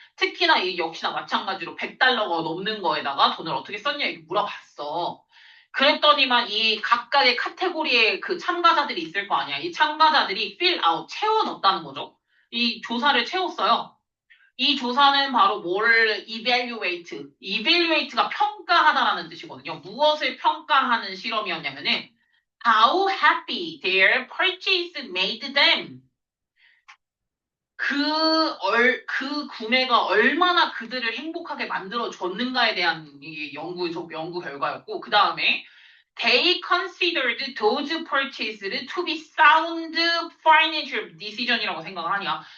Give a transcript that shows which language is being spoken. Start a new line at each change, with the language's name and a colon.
Korean: 특히나 이 역시나 마찬가지로 100달러가 넘는 거에다가 돈을 어떻게 썼냐 이렇게 물어봤어. 그랬더니만 이 각각의 카테고리에 그 참가자들이 있을 거 아니야. 이 참가자들이 fill out, 채워 넣었다는 거죠. 이 조사를 채웠어요. 이 조사는 바로 뭘 evaluate가 평가하다라는 뜻이거든요. 무엇을 평가하는 실험이었냐면은
English: how happy their purchase made them.
Korean: 그 구매가 얼마나 그들을 행복하게 만들어 줬는가에 대한 이 연구 결과였고, 그 다음에
English: they considered those purchases to be sound financial decision
Korean: 이라고 생각을 하냐.